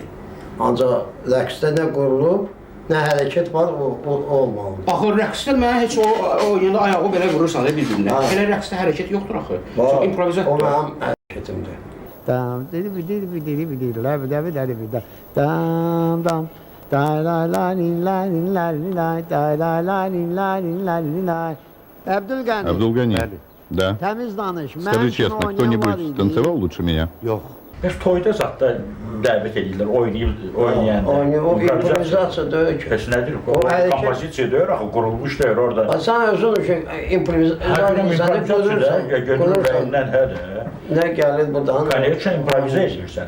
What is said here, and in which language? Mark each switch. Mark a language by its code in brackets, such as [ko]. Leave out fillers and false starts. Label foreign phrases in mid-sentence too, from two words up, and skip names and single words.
[az] Ancaq rəqsdə nə qurulub, nə hərəkət var, o olmalıdır. Axı rəqsdə mənə heç o yanda ayağı belə vurursan da bir-birinə. Elə rəqsdə hərəkət yoxdur axı. İmprovizasiya. O mənim hərəkətimdir. Dam dili dili dili dili la da da da dam dam da la la ni la ni la ni la da la la ni la ni la ni la. Abdülgani. [ru] Абдулгани, да. [az] Temiz danış. [ru] Скажи честно, кто-нибудь танцевал лучше меня? [az] Yox. Bəs toyda zat da dəvət edirlər, oynayanda. O improvizasiya deyil ki. Bəs nədir? O hərəkət- Kompozisiya deyir, axı qurulmuş deyir orada. Sən özün üçün improvizasiya Gönül rəyindən, hə də. nə gəlir buradan? Конечно, improvizə edirsən.